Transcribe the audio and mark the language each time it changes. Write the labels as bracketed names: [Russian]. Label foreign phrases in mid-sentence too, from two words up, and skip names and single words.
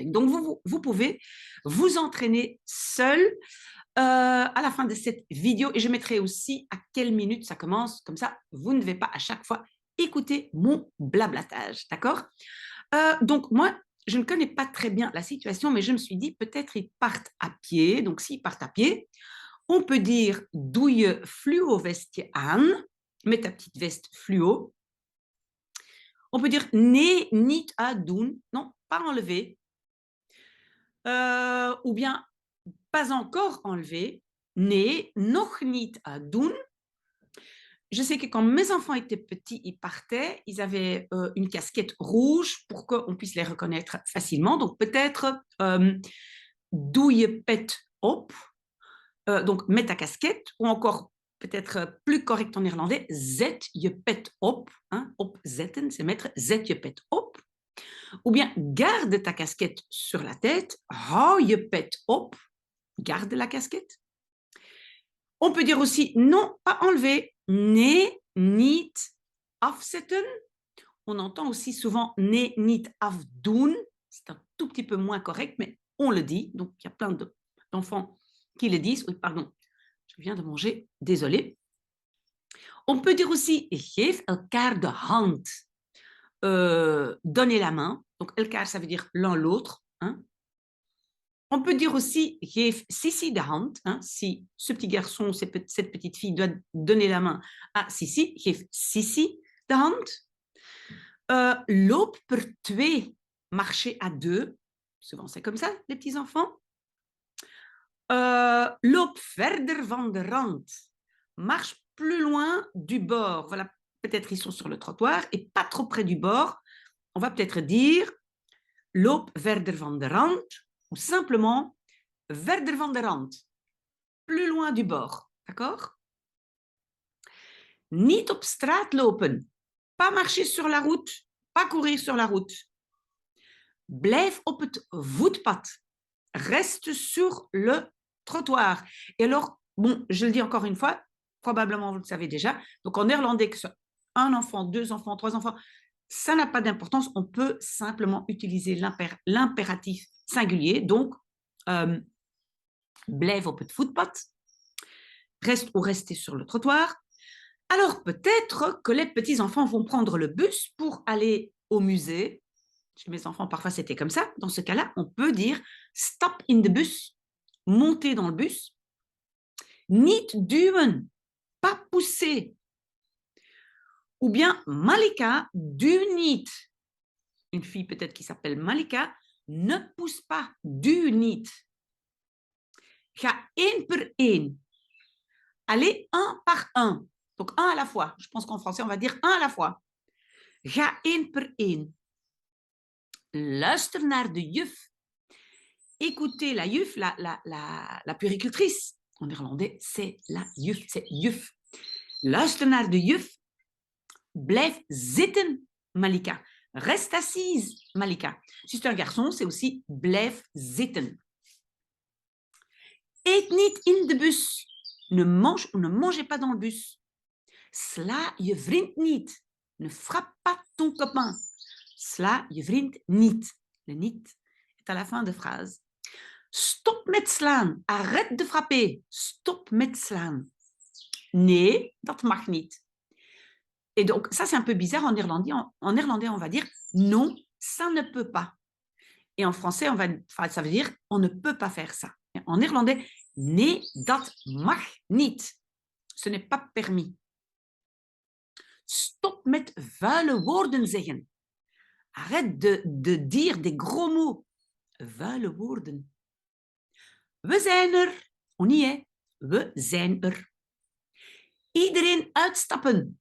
[French] Donc, vous pouvez vous entraîner seul à la fin de cette vidéo et je mettrai aussi à quelle minute ça commence. Comme ça, vous ne devez pas à chaque fois écouter mon blablatage. D'accord? Donc, moi, je ne connais pas très bien la situation, mais je me suis dit peut-être ils partent à pied. Donc, s'ils partent à pied, on peut dire [Dutch] doe je fluo-vestje aan, [French] mets ta petite veste fluo. On peut dire [Dutch] nee, niet à doen, [French] non, pas enlevé. Ou bien pas encore enlevé, [Dutch] nee, nog niet à doen. [French] Je sais que quand mes enfants étaient petits, ils partaient, ils avaient une casquette rouge pour qu'on puisse les reconnaître facilement. Donc peut-être [Dutch] doe je pet op, [French] donc mets ta casquette, ou encore peut-être plus correct en néerlandais, [Dutch] zet je pet op, hein, opzetten, [French] c'est mettre [Dutch] zet je pet op. [French] Ou bien garde ta casquette sur la tête, [Dutch] hou je pet op, [French] garde la casquette. On peut dire aussi non, pas enlever, [Dutch] nee, niet afzetten. [French] On entend aussi souvent [Dutch] nee, niet afdoen. [French] C'est un tout petit peu moins correct, mais on le dit. Donc, il y a plein d'enfants qui le disent. Oui, pardon, je viens de manger, désolé. On peut dire aussi [Dutch] geef elkaar de hand. [French] Donner la main. Donc, elkaar, ça veut dire l'un l'autre. Hein. On peut dire aussi [Dutch] geef Sissi de hand. [French] Hein, si ce petit garçon, cette petite fille doit donner la main à Sissi, [Dutch] geef Sissi de hand. Loop per twee, [French] marcher à deux. Souvent, c'est comme ça, les petits-enfants. [Dutch] Loop verder van de rand. [French] Marche plus loin du bord. Voilà, peut-être ils sont sur le trottoir et pas trop près du bord. On va peut-être dire [Dutch] loop verder van de rand [French] ou simplement [Dutch] verder van de rand, [French] plus loin du bord. D'accord? [Dutch] Niet op straat lopen. [French] Pas marcher sur la route, pas courir sur la route. [Dutch] Blijf op het voetpad. [French] Reste sur le trottoir. Et alors, bon, je le dis encore une fois, probablement vous le savez déjà, donc en néerlandais, que ce soit un enfant, deux enfants, trois enfants, ça n'a pas d'importance, on peut simplement utiliser l'impératif singulier, donc [Dutch] blijf op het voetpad, [French] reste ou rester sur le trottoir. Alors peut-être que les petits-enfants vont prendre le bus pour aller au musée. Chez mes enfants, parfois c'était comme ça. Dans ce cas-là, on peut dire [Dutch] stop in the bus, [French] monter dans le bus. [Dutch] Niet duwen, [French] pas pousser. Ou bien Malika, [Dutch] duw niet. [French] Une fille peut-être qui s'appelle Malika, ne pousse pas, [Dutch] duw niet. Ga één per één. [French] Allez un par un. Donc un à la fois. Je pense qu'en français, on va dire un à la fois. [Dutch] Ga één per één. Luister naar de juf. [French] Écoutez la juf, la puéricultrice. En néerlandais, c'est la juf, c'est juf. [Dutch] Luister naar de juf. Blijf zitten, Malika. [French] Reste assise, Malika. Si c'est un garçon, c'est aussi [Dutch] blijf zitten. Eet niet in de bus. [French] Ne mange ou ne mangez pas dans le bus. [Dutch] Sla je vriend niet. [French] Ne frappe pas ton copain. [Dutch] Sla je vriend niet. [French] Le niet est à la fin de phrase. [Dutch] Stop met slaan. [French] Arrête de frapper. [Dutch] Stop met slaan. nee, dat mag niet. [French] Et donc, ça, c'est un peu bizarre en néerlandais. En néerlandais, on va dire non, ça ne peut pas. Et en français, ça veut dire on ne peut pas faire ça. En néerlandais, [Dutch] nee, dat mag niet. [French] Ce n'est pas permis. [Dutch] Stop met vuile woorden zeggen. [French] Arrête de dire des gros mots. [Dutch] Vuile woorden. We zijn er. [French] On y est. [Dutch] We zijn er. Iedereen uitstappen.